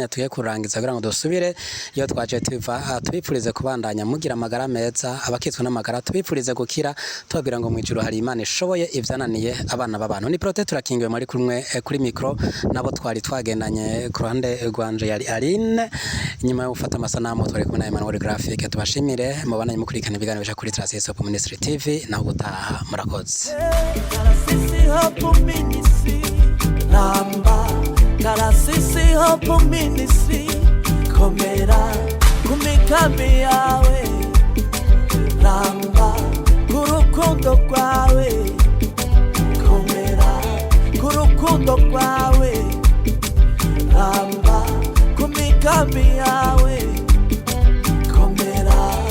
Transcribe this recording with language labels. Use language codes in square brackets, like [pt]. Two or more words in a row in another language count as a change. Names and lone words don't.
[rn] mwanya tugiye kurangiza kugira ngo dusubire iyo twaje tuva tubipfurize kubandanya mugira amagara meza abakitswe n'amagara tubipfurize gukira tubabwira ngo mwijuru hari Imana ishoboye ivyananiye abana b'abantu ni Prote turakingiwe muri kumwe kuri micro nabo twari twagendanye ku ruhande rwanje yari Aline nyuma yo gufata amasanamu twari kumwe na Emmanuel Graphic tubashimire mubana mukurikana ibiganiro bya kuri Transistor Ministry TV naho gutaha murakoze Karasisi Hope Ministry komera kumikambi yawe ramba kurukundo kwawe komera kurukundo kwawe ramba kumikambi yawe komera